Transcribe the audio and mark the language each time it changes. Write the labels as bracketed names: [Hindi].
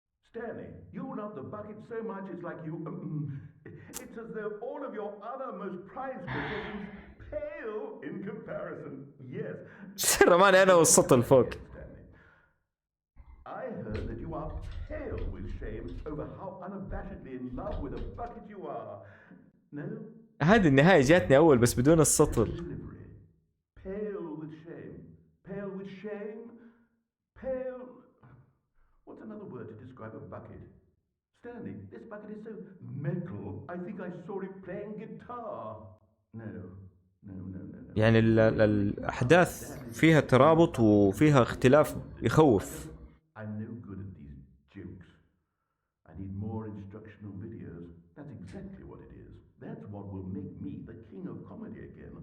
[English] Stanley, you love the bucket so much it's like you... it's as though all of your other most prized possessions pale in comparison. Yes. [Arabic] رماني انا والسطل فوق. [English] I heard that you are pale with shame over how unabashedly in love with a bucket you are. No? [Arabic] هذه النهاية جاتني أول بس بدون السطل. [English] Pale with shame. Pale with shame. Pale... What's another word to describe a bucket? Stanley, this bucket is so metal. I think I saw it playing guitar. No. [Arabic] يعني الأحداث فيها ترابط وفيها اختلاف يخوف. [English] I'm no good at these jokes. I need more instructional videos. That's exactly what it is. That's what will make me the king of comedy again.